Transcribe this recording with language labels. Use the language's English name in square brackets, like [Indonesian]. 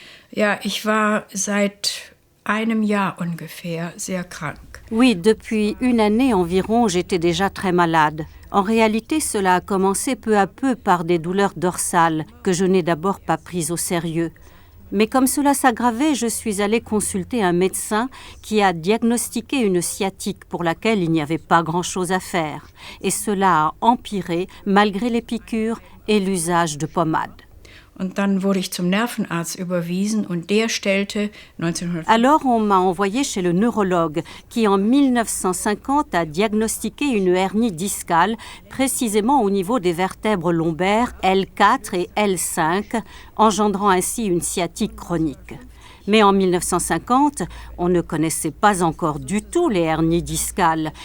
[German] Ja, ich war seit einem Jahr ungefähr sehr krank. [French] Oui, depuis une année environ, j'étais déjà très malade. En réalité, cela a commencé peu à peu par des douleurs dorsales que je n'ai d'abord pas prises au sérieux. Mais comme cela s'aggravait, je suis allée consulter un médecin qui a diagnostiqué une sciatique pour laquelle il n'y avait pas grand-chose à faire. Et cela a empiré malgré les piqûres et l'usage de pommades. [German] Und dann wurde ich zum Nervenarzt überwiesen und der stellte 1950... [French] Alors on m'a envoyé chez le neurologue qui en 1950 a diagnostiqué une hernie discale précisément au niveau des vertèbres lombaires L4 et L5, engendrant ainsi une sciatique chronique. Mais en 1950, on ne connaissait pas encore du tout les hernies discales.